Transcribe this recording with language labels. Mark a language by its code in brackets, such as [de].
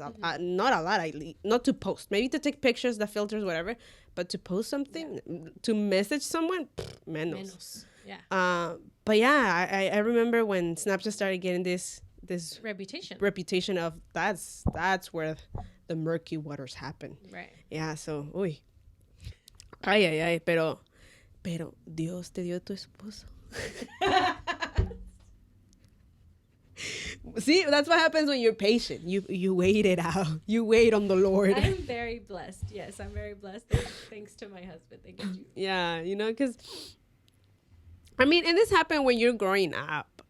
[en] Not a lot. Not to post, maybe to take pictures, the filters, whatever, but to post something, to message someone, [es] menos. [en] Yeah. But yeah, I remember when Snapchat started getting this reputation of that's where the murky waters happen. Right. Yeah. So, uy. [es] Ay, pero Dios te dio tu esposo. [en] See, that's what happens when you're patient. You wait it out. You wait on the Lord. I am very blessed. Yes, I'm very blessed. Thanks to my husband. Thank you. Yeah, because I mean, and this happened when you're growing up.